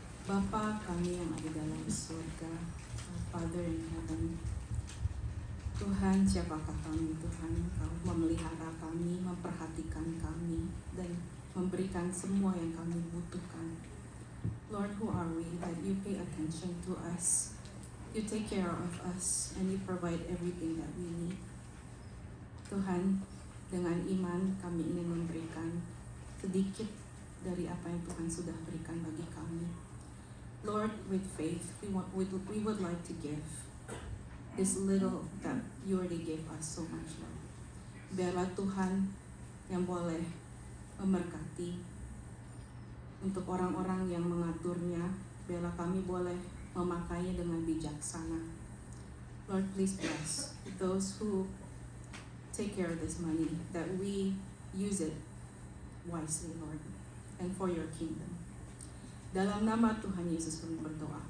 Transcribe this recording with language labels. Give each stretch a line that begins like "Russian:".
Indonesian: Bapa kami yang ada dalam surga,
English: our Father in heaven.
Indonesian: Tuhan, siapakah kami Tuhan? Kau memelihara kami, memperhatikan kami, dan memberikan semua yang kami butuhkan.
English: Lord, who are we that you pay attention to us? You take care of us and you provide everything that we need.
Indonesian: Tuhan, dengan iman kami ingin memberikan sedikit dari apa yang Tuhan sudah berikan bagi kami.
English: Lord, with faith, we would like to give this little that you already gave us so much, Lord.
Indonesian: Biarlah Tuhan yang boleh memberkati untuk orang-orang yang mengaturnya. Biarlah kami boleh memakainya dengan bijaksana.
English: Lord, please bless those who take care of this money, that we use it wisely, Lord, and for your kingdom.
Indonesian: Dalam nama Tuhan Yesus kami berdoa.